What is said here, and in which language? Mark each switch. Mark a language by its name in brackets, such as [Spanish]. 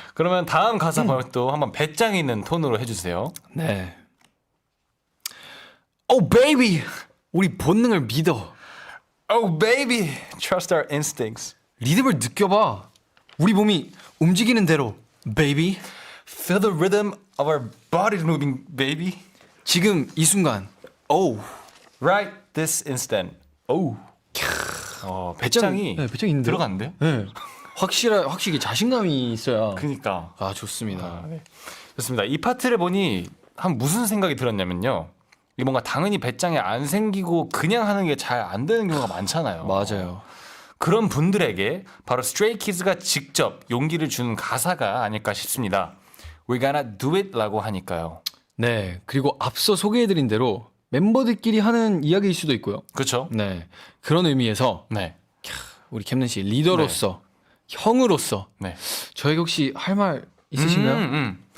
[Korean] 그러면 다음 가사 또 한번 배짱 있는 톤으로 해주세요. 네. [English] Oh baby, [Korean] 우리 본능을 믿어. [English] Oh baby, trust our instincts. [Korean] 리듬을 느껴봐. 우리 몸이 움직이는 대로, baby. [English] Feel the rhythm of our bodies moving, baby. [Korean] 지금 이 순간, oh. [English] Right this instant. Oh. [Korean] 배짱이 네, 배짱이 있는데요? 들어갔는데요? 네. 확실히 자신감이 있어야. 그니까. 좋습니다. 네. 좋습니다. 이 파트를 보니 한 무슨 생각이 들었냐면요. 이게 뭔가 당연히 배짱이 안 생기고 그냥 하는 게 잘 안 되는 경우가 많잖아요. 맞아요. 그런 분들에게 바로 스트레이 키즈가 직접 용기를 주는 가사가 아닐까 싶습니다. [English] We're gonna do it [Korean] 라고 하니까요. 네. 그리고 앞서 소개해드린 대로 멤버들끼리 하는 이야기일 수도 있고요. 그렇죠? 네. 그런 의미에서 네. 우리 캠든 씨 리더로서, 형으로서 네. 저에게 혹시 할 말 있으신가요?